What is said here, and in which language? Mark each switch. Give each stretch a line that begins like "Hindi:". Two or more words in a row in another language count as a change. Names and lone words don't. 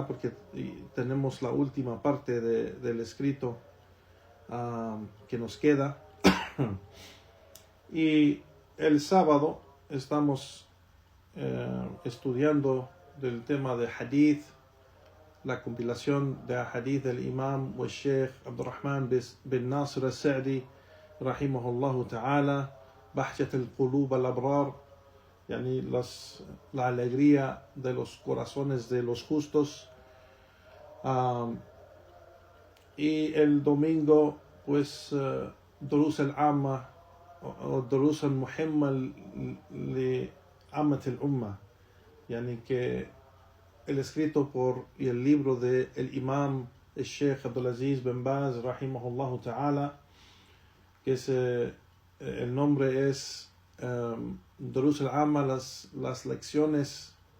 Spanish: Porque tenemos la última parte del escrito que nos queda. Y el sábado estamos estudiando del tema de hadith, la compilación de hadith del imam o Sheikh Abdurrahman bin Nasir al-Sa'di
Arabic: رحمه الله تعالى,
Spanish: Bahjat al-Qulub al-Abrar, yani la alegría de los corazones de los justos. Y el domingo, pues, Durus al-Amma o Durus al-Muhimma li Ammat al-Umma, yani que el escrito y el libro de el imam el Sheikh Abdulaziz bin Baz
Arabic: رحمه الله تعالى,
Spanish: que es el nombre es Durus al-Amma, las lecciones